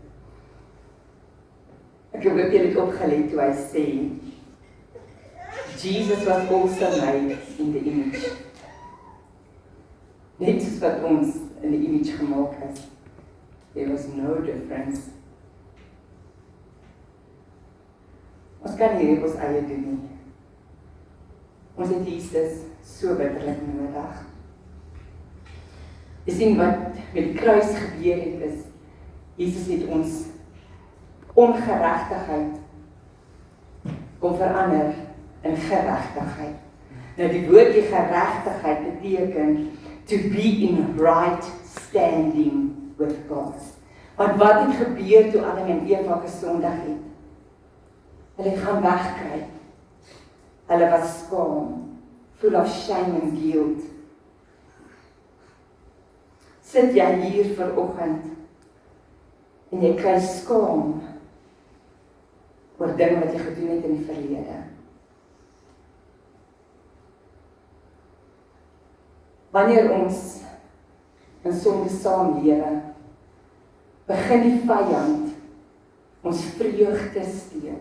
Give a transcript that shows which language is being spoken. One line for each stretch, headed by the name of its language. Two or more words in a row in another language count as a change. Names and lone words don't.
Afrikaans: Ek hoop julle het opgelet toe hy sê,
English: Jesus was also made in the image.
Afrikaans: Net soos wat ons in die image gemaak is.
English: There was no difference.
Afrikaans: Ons kan nie op ons eie doen nie. Ons het Jesus so bitterlik nodig. Jy sien wat met die kruis gebeur het is, Jesus het ons ongeregtigheid kom verander in geregtigheid. Nou die woordjie geregtigheid beteken
English: to be in right standing with God.
Afrikaans: Want wat het gebeur toe Adam en Eva gesondig het? Hulle het gaan wegkruip. Hulle was skaam,
English: full of shame and guilt.
Afrikaans: Sit jy hier vanoggend en jy kry skaam oor dinge wat jy gedoen het in die verlede. Wanneer ons in sonde saamlewe, begin die vyand ons vreugde steel.